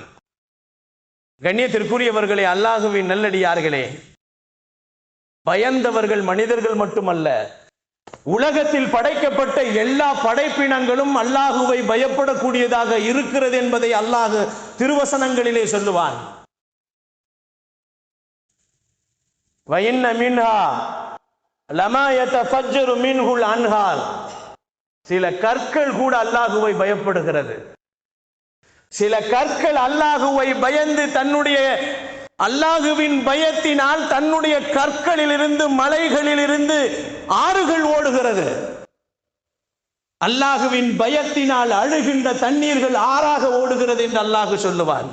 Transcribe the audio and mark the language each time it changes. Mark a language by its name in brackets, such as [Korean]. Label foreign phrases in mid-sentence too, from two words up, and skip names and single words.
[Tamil] கண்ணியத்திற்குரியவர்களே, அல்லாஹுவின் நல்லடியார்களே, பயந்தவர்கள் மனிதர்கள் மட்டுமல்ல, உலகத்தில் படைக்கப்பட்ட எல்லா படைப்பினங்களும் அல்லாஹுவை பயப்படக்கூடியதாக இருக்கிறது என்பதை அல்லாஹ் திருவசனங்களிலே சொல்லுவான். [Arabic] وَإِنَّ مِنْهَا لَمَا يَتَفَجَّرُ مِنْهُ الْأَنْهَارُ, [Tamil] சில கற்கள் கூட அல்லாஹுவை பயப்படுகிறது. சில கற்கள் அல்லாஹுவை பயந்து தன்னுடைய அல்லாஹுவின் பயத்தினால் தன்னுடைய கற்களில் இருந்து, மலைகளில் இருந்து ஆறுகள் ஓடுகிறது. அல்லாஹுவின் பயத்தினால் அழுகின்ற தண்ணீர்கள் ஆறாக ஓடுகிறது என்று அல்லாஹு சொல்லுவான்.